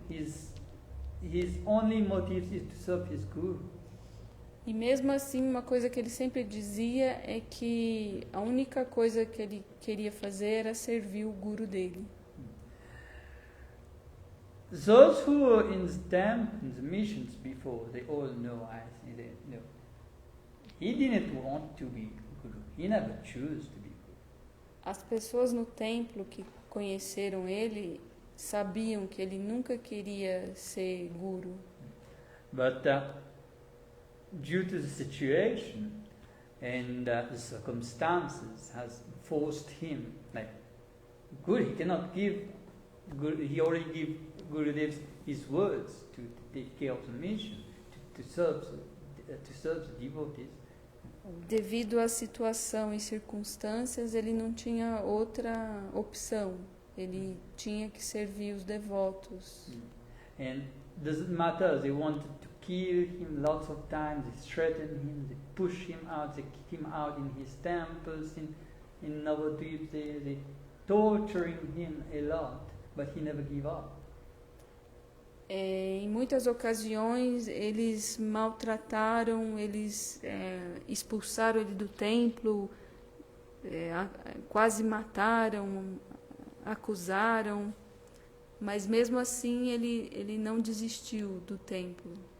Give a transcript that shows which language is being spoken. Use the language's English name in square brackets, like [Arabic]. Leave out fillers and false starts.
[English] His only motive is to serve his Guru. [Portuguese] E mesmo assim, uma coisa que ele sempre dizia é que a única coisa que ele queria fazer era servir o Guru dele. [English] Those who were in the missions before, they all know, I think they know. He didn't want to be Guru. He never chose to be Guru. [Portuguese] As pessoas no templo que conheceram ele sabiam que ele nunca queria ser Guru. [English] But due to the situation and the circumstances has forced him, like Guru, he cannot give Guru, he already gave Gurudev his words to take care of the mission, to serve the devotees. [Portuguese] Devido à situação e circunstâncias, ele não tinha outra opção. Ele tinha que servir os devotos. [English] And doesn't matter, they wanted to kill him lots of times, they threatened him, they push him out, they kick him out in his temples, in Navadvip, they torturing him a lot, but he never gave up. [Portuguese] Em muitas ocasiões, eles maltrataram, eles expulsaram ele do templo, quase mataram, acusaram, mas mesmo assim ele não desistiu do templo.